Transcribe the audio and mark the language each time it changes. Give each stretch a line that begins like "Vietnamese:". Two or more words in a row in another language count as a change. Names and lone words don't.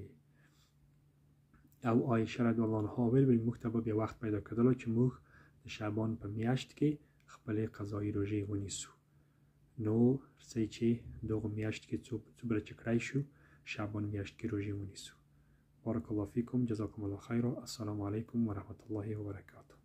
Pashto: او عایشه
Arabic: رضی الله عنها
Pashto: ویل موږ ته به بیا وخت پیدا کېدلو چې موږ د شعبان په میاشت کې خپلې قضایي روژې ونیسو. نو څه چې دغه میاشت کې څومره چې کړی شو شعبان میاشت کې روژې ونیسو.
Arabic: بارک الله فیکم، جزاکم الله خیرا. السلام علیکم و رحمت الله و برکاته.